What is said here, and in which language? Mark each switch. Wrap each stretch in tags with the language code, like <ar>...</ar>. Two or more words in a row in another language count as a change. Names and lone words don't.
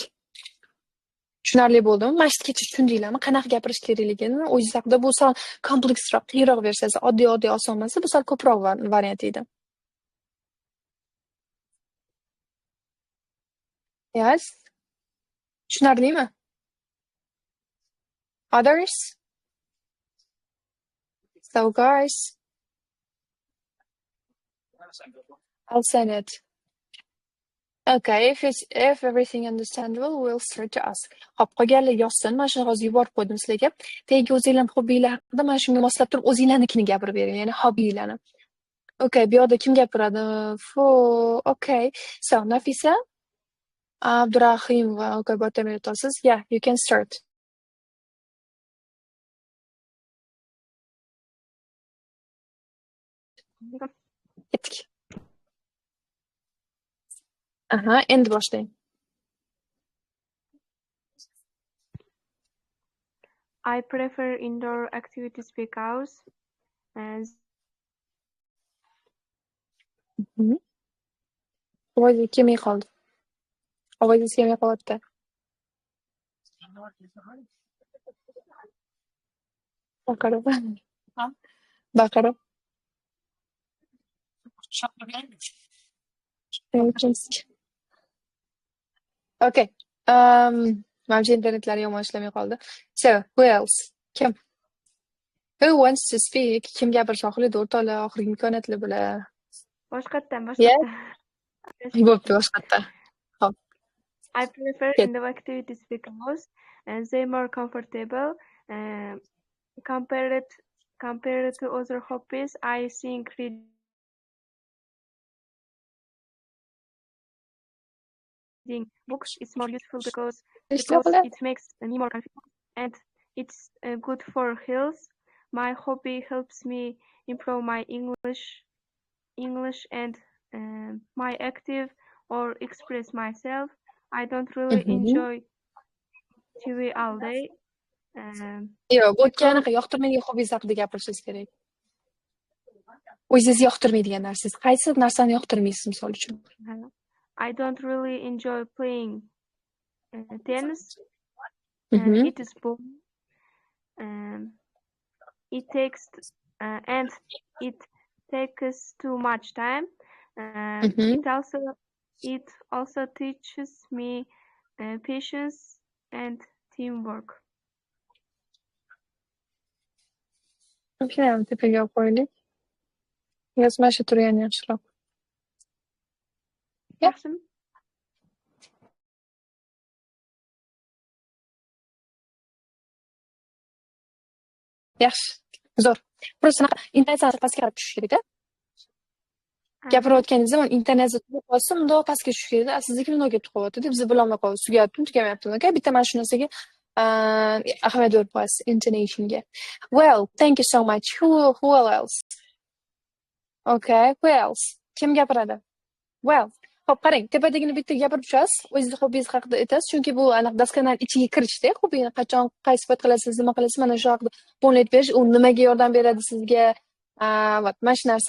<uz>Tushunarli bo'ldimi? Mana shu kecha tushundinglarmi? Qanaqa gapirish kerakligini o'zingiz haqida. Bu sal kompleksroq, qiyinroq versiyasi, oddiy oson emas, bu sal ko'proq variant edi.</uz> <en>Yes.</en> <uz>Tushunarlimi?</uz> <en>Others? So guys, I'll send it. Okay, if everything understandable, we'll start to ask.</en> <uz>Hop, qolganlar yozsin. Mana shuni hozir yuborib qo'ydim sizlarga. Tagiga o'zingizlarning hobbiylar haqida mana shunga moslab turib o'zingizlarnikini gapirib bering, ya'ni hobbiylarni. Okay, bu yoqda kim gapiradi? Okay. So, Nafisa, Abdurahim va okay, bottom aytasiz.</uz> <en>Yeah, you can start.</en> <uz>Ketdik. Aha, endi boshlang.</uz> <en>I prefer indoor activities because</en> <uz>Ovozingiz kelmay qoldi. Ovozingiz kelmay qolyapti. Baqirib. Baqirib. Okay. Mana internetlari yomon ishlamay qoldi.</uz> <en>So, who else? Kim? Who wants to speak?</en> <uz>Kim gapirsa xohlaydi, o'rtoqlar, oxirgi imkoniyatlar bilan. boshqatdan. Bo'pti, boshqatdan. Hop.</uz> <en>I prefer</en> <uz>Ket.</uz> <en>indoor activities because they're more comfortable compared to other hobbies. I think reading books is more useful because it makes me more confident and it's good for health. My hobby helps me improve my English and my active or express myself. I don't really enjoy TV all day.</en> <uz>Yo'q, bu anaqa yoqtirmagan hobbingiz haqida gapirishingiz kerak. O'zingiz yoqtirmaydigan narsangiz. Qaysi narsani yoqtirmaysiz, misol uchun? I don't really enjoy playing tennis. It is boring. It takes too much time. It also teaches me patience and teamwork. Okay, tepaga olib qo'yaylik. Yozmashi turgani yaxshiroq. Yaxshimi? Yaxshi. Zo'r. Просто internetdan pastga qarab tushish kerak-da. Gapirayotganingiz zaman internetda turib qolsa, mundoq pastga tushish kerak-da. Sizniki mundoq ketib qolyapti-da, biz bilolmay qoldik. Tugamayapti, okay? Bitta mana shu narsaga ahamiyat berib qo'yasiz intonationga.</uz> <en>Well, thank you so much. Who else? Okay, who else?</en> <uz>Kim gapiradi? Well, hop, qarang, tepadagini bitta gapirib tushasiz, o'zingiz hobbingiz haqida aytasiz, chunki bu aniq daskaning ichiga kirishda, hobbini qachon, qaysi payt qilasiz, nima qilasiz, mana shu haqida bo'nlayib berish, u nimaga yordam beradi sizga, вот, mana shu narsa.</uz>